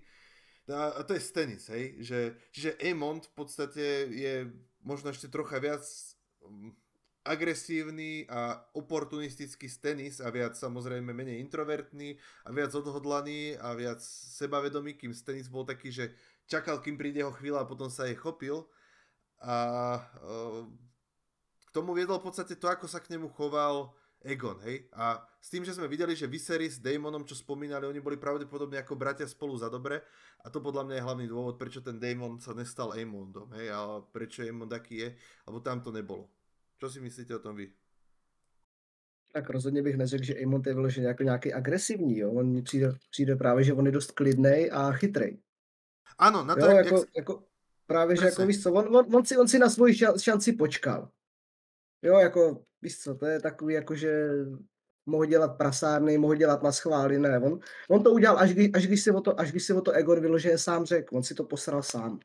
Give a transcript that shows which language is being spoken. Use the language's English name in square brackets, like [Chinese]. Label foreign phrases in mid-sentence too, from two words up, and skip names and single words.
[Slovak] A to je Stannis, hej, čiže Aemond v podstate je možno ešte trocha viac agresívny a oportunistický Stannis a viac samozrejme menej introvertný a viac odhodlaný a viac sebavedomý, kým Stannis bol taký, že čakal, kým príde jeho chvíľa a potom sa jej chopil a k tomu viedol v podstate to, ako sa k nemu choval Aegon, hej? A s tým, že sme videli, že Viserys s Daemonom, čo spomínali, oni boli pravdepodobne ako bratia spolu za dobre a to podľa mňa je hlavný dôvod, prečo ten Daemon sa nestal Aemondom, hej? A prečo Aemond aký je, lebo tam to nebolo. Čo si myslíte o tom vy? [Czech] Tak rozhodně bych neřekl, že Aemond je vyložený jako nějaký agresivní, jo? On mi přijde právě, že on je dost klidnej a chytrej. [Slovak] Áno, na to [Czech] jo, jako právě, že jako víš co, on si na svoji šanci počkal. Jo, jako, víš co, to je takový, jako, že mohl dělat prasárny, mohl dělat na schvály, ne, on to udělal, až když si o to Aegon vyloženě sám řekl, on si to posral sám.